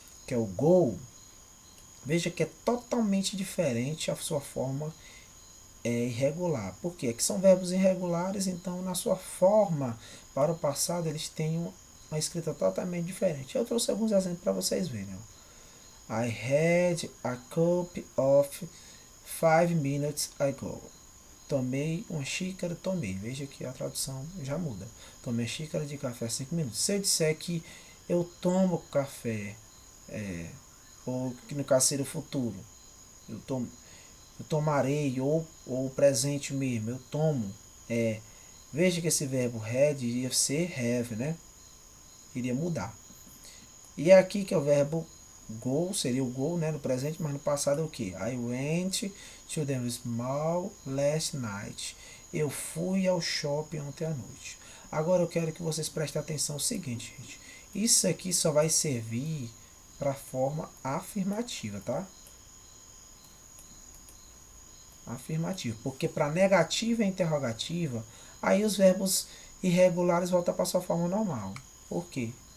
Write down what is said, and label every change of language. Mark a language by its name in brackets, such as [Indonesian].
[Portuguese] Que é o go, veja que é totalmente diferente a sua forma irregular. Por quê? Que são verbos irregulares, então na sua forma para o passado eles têm uma escrita totalmente diferente. Eu trouxe alguns exemplos para vocês verem. [English] I had a cup of 5 minutes ago. [Portuguese] Tomei uma xícara, tomei. Veja que a tradução já muda. Tomei xícara de café há 5 minutos. Se eu disser que eu tomo café, ou que no caso seria o futuro, eu tomarei, ou o presente mesmo, eu tomo. Veja que esse verbo had iria ser have, né? Iria mudar. E aqui que é o verbo go, seria o go, né, no presente, mas no passado é o que? [English] I went to the mall last night. [Portuguese] Eu fui ao shopping ontem à noite. Agora eu quero que vocês prestem atenção no seguinte, gente. Isso aqui só vai servir para a forma afirmativa, tá? Afirmativa. Porque para negativa e interrogativa, aí os verbos irregulares voltam para sua forma normal. Por quê?